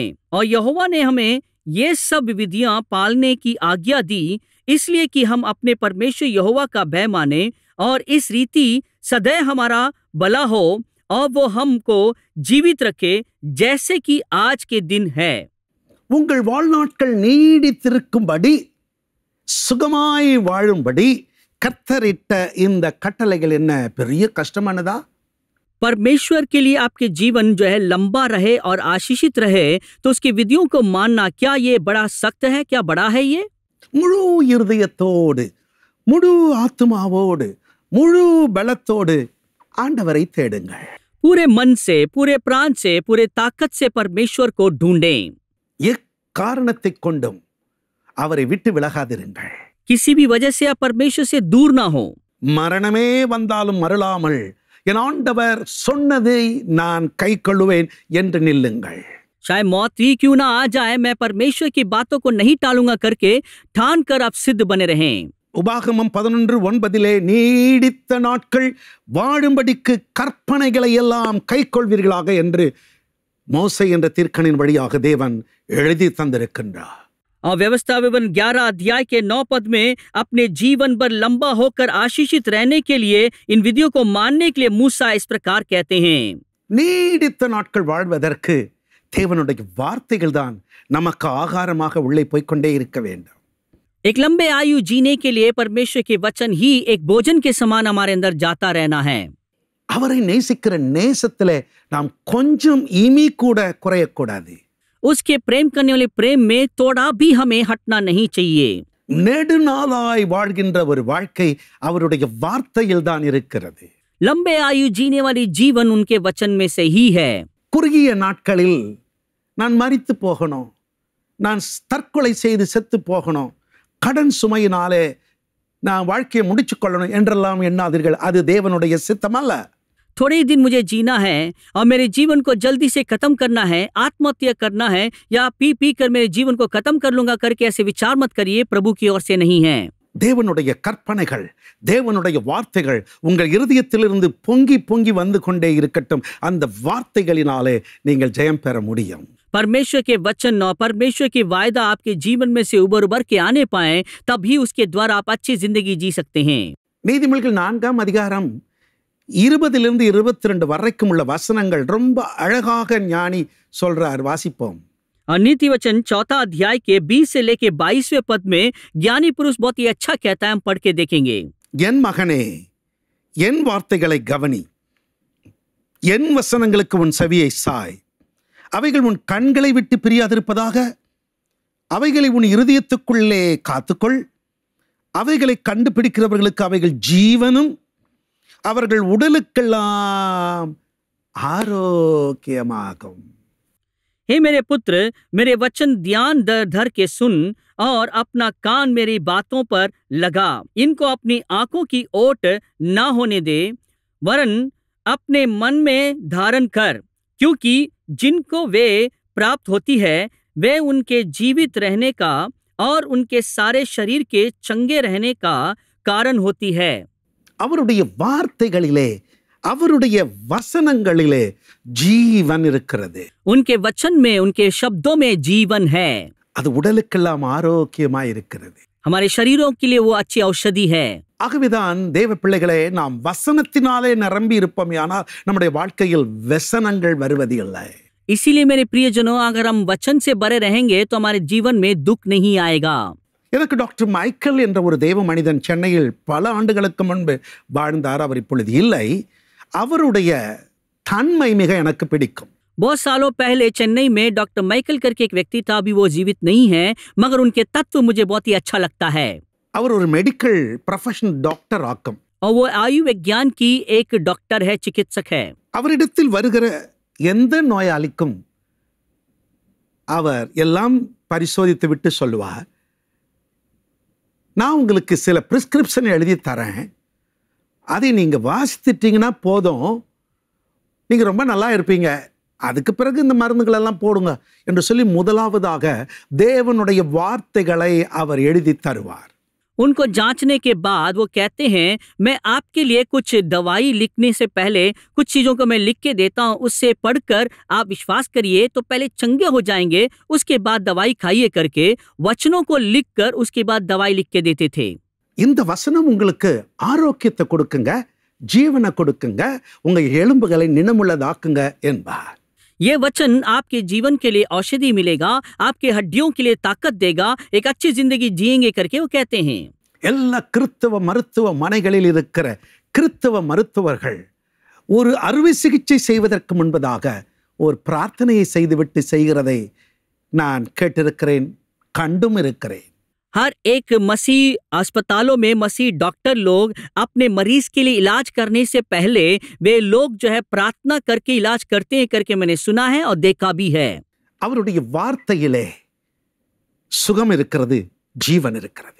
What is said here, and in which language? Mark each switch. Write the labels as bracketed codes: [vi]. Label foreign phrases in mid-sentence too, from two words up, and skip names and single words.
[hi] और यहोवा ने हमें ये सब विधियां पालने की आज्ञा दी, इसलिए कि हम अपने परमेश्वर यहोवा का भय माने और इस रीति सदैव हमारा भला हो और वो हमको जीवित रखे जैसे कि आज के दिन है. [ta] உங்கள் வாழ்நாட்கள் நீடித்திருக்கும்படி சுகமாய் வாழும்படி கர்த்தரிட்ட இந்த கட்டளைகள் என்ன பெரிய கஷ்டமானதா? [hi] परमेश्वर के लिए आपके जीवन जो है लंबा रहे और आशीषित रहे, तो उसकी विधियों को मानना क्या ये बड़ा सख्त है? क्या बड़ा है ये? [ta] முழு இருதயத்தோடு, முழு ஆத்துமாவோடு, முழு பலத்தோடு ஆண்டவரை தேடுங்கள். [hi] पूरे मन से, पूरे प्राण से, पूरे ताकत से परमेश्वर को ढूंढें. [ta] எக்காரணத்தைக் கொண்டும் அவரை விட்டு விலகாதிருங்கள். [hi] किसी भी वजह से आप परमेश्वर से दूर ना हो. [ta] மரணமே வந்தாலும் மருளாமல் என் ஆண்டவர் சொன்னதை நான் கைக்கொள்ளுவேன் என்று நில்லுங்கள். [hi] चाहे मौत ही क्यों ना आ जाए, मैं परमेश्वर की बातों को नहीं टालूंगा करके ठान कर आप सिद्ध बने रहें. [ta] உபாகமம் 11:9 நீடித்த நாட்கள் வாழும்படிக்கு கற்பனைகளை எல்லாம் கைக்கொள்வீர்களாக என்று மோசே என்ற தீர்க்கனின் வழியாக தேவன் எழுதி தந்திருக்கின்றார். [hi] और व्यवस्था विवरण 11 अध्याय के 9 पद में अपने जीवन भर लंबा होकर आशीषित रहने के लिए इन विधियों को मानने के लिए मूसा इस प्रकार कहते हैं. [ta] நீடித்த நாட்கள் வாழ்வதற்கு தேவனுடைய வார்த்தைகள் தான் நமக்கு ஆகாரமாக உள்ளே போய்க்கொண்டே இருக்க வேண்டும். [hi] एक लंबे आयु जीने के लिए परमेश्वर के वचन ही एक भोजन के समान हमारे अंदर जाता रहना है. [ta] அவரை நேசிக்கிற நேசத்திலே நாம் கொஞ்சம் இமி கூட குறையக்கூடாது. [hi] उसके प्रेम करने वाले प्रेम में थोड़ा भी हमें हटना नहीं चाहिए. [ta] நெடுநாளாய் வாழ்கின்ற ஒரு வாழ்க்கை அவருடைய வார்த்தையில் தான் இருக்கிறது. [hi] लंबे आयु जीने वाली जीवन उनके वचन में से ही है. [ta] குறுகிய நாட்களில் நான் மரித்து போகணும், நான் தற்கொலை செய்து செத்து போகணும், கடன் சுமையினாலே நான் வாழ்க்கையை முடிச்சு கொள்ளணும் என்றெல்லாம் எண்ணாதீர்கள். அது தேவனுடைய சித்தம் அல்ல. [hi] थोड़े ही दिन मुझे जीना है और मेरे जीवन को जल्दी से खत्म करना है, आत्महत्या करना है या पी कर मेरे जीवन को खत्म कर लूंगा करके ऐसे विचार मत करिए. प्रभु की ओर से नहीं है. [ta] தேவனுடைய கற்பனைகள், தேவனுடைய வார்த்தைகள் உங்கள் இருதயத்திலிருந்து பொங்கி பொங்கி வந்து கொண்டே இருக்கட்டும். அந்த வார்த்தைகளினாலே நீங்கள் ஜெயம் பெற முடியும். [hi] परमेश्वर के वचन और परमेश्वर की वायदा आपके जीवन में से उबर के आने पाए, तभी उसके द्वारा आप अच्छी जिंदगी जी सकते हैं. [ta] நீதிமொழிகள் 4:20-22 வரைக்கும் உள்ள வசனங்கள் ரொம்ப அழகாக ஞானி சொல்றார். வாசிப்போம். [hi] और नीति वचन 4 अध्याय के 20 से लेके 22वें पद में ज्ञानी पुरुष बहुत ही अच्छा कहता है. हम पढ़ के देखेंगे. [ta] என் மகனே, என் வார்த்தைகளை கவனி, என் வசனங்களுக்கு உன் செவியை சாய். அவைகள் உன் கண்களை விட்டு பிரியாதிருப்பதாக. அவைகளை உன் இருதயத்துக்குள்ளே காத்துக்கொள். அவைகளை கண்டுபிடிக்கிறவர்களுக்கு அவைகள் ஜீவனும் அவர்கள் உடலுக்கெல்லாம் ஆரோக்கியமாகும். [hi] हे मेरे पुत्र, मेरे वचन ध्यान धर के सुन और अपना कान मेरी बातों पर लगा. इनको अपनी आंखों की ओट ना होने दे, वरन अपने मन में धारण कर, क्योंकि जिनको वे प्राप्त होती है वे उनके जीवित रहने का और उनके सारे शरीर के चंगे रहने का कारण होती है. [ta] அவருடைய வார்த்தைகளிலே, அவருடைய வசனங்களிலே ஜீவன் இருக்கிறது. [hi] उनके वचन में, उनके शब्दों में जीवन है. [ta] அது உடலுக்கெல்லாம் ஆரோக்கியமாய் இருக்கிறது. [hi] हमारे शरीरों के लिए वो अच्छी औषधि है. [ta] ஆகவேதான் தேவ பிள்ளைகளே, நாம் வசனத்தினாலே நிரம்பி இருப்போம். ஆனால் நம்முடைய வாழ்க்கையில் व्यसनங்கள் வருவது இல்லை. [hi] इसीलिए मेरे प्रियजनों, अगर हम वचन से भरे रहेंगे तो हमारे जीवन में दुख नहीं आएगा. [ta] எனக்கு டாக்டர் மைக்கேல் என்ற ஒரு தேவ மனிதன் சென்னையில் பல ஆண்டுகளுக்கு முன்பு வாழ்ந்தார். அவர் இப்பொழுது இல்லை. அவருடைய தன்மை மிக எனக்கு பிடிக்கும். [hi] बहुत सालों पहले चेन्नई में डॉक्टर माइकल करके एक व्यक्ति था. अभी वो जीवित नहीं है, मगर उनके तत्व मुझे बहुत ही अच्छा लगता है. [ta] அவர் ஒரு [en] medical professional doctor [ta] ஆக்கும். [hi] और वो आयु विज्ञान की एक डॉक्टर है, चिकित्सक है. [ta] அவரிடத்தில் வருகிற எந்த நோயாளிக்கும் அவர் எல்லாம் பரிசோதித்து விட்டு சொல்லுவார், நான் உங்களுக்கு சில பிரிஸ்கிரிப்ஷன் எழுதி தரேன், அதை நீங்க வாசித்துட்டீங்கன்னா போதும், நீங்க ரொம்ப நல்லா இருப்பீங்க, அதுக்கு பிறகு இந்த மருந்துகள் எல்லாம் போடுங்க என்று சொல்லி முதலாவதாக தேவனுடைய வார்த்தைகளை அவர் எழுதி தருவார். [hi] उनको जांचने के बाद वो कहते हैं, मैं आपके लिए कुछ दवाई लिखने से पहले कुछ चीजों को मैं लिख के देता हूँ, उससे पढ़कर आप विश्वास करिए तो पहले चंगे हो जाएंगे, उसके बाद दवाई खाइए करके वचनों को लिखकर उसके बाद दवाई लिख के देते थे. [ta] இந்த வசனம் உங்களுக்கு ஆரோக்கியத்தை கொடுக்குங்க, ஜீவனை கொடுக்குங்க, உங்க எலும்புகளை நினமுள்ளதாக்குங்க என்பார். [hi] ये वचन आपके जीवन के लिए औषधि मिलेगा, आपके हड्डियों के लिए ताकत देगा, एक अच्छी जिंदगी जिएंगे करके वो कहते हैं. [ta] எல்லா கிறிஸ்தவ மருத்துவ மனைகளில் இருக்கிற கிறிஸ்தவ மருத்துவர்கள் ஒரு அறுவை சிகிச்சை செய்வதற்கு முன்பதாக ஒரு பிரார்த்தனையை செய்துவிட்டு செய்கிறதை நான் கேட்டிருக்கிறேன், கண்டும் இருக்கிறேன். [hi] हर एक मसीह अस्पतालों में मसीह डॉक्टर लोग अपने मरीज के लिए इलाज करने से पहले वे लोग जो है प्रार्थना करके इलाज करते हैं करके मैंने सुना है और देखा भी है. [ta] அவருடைய வார்த்தையிலே சுகம் இருக்கிறது, ஜீவன் இருக்கிறது.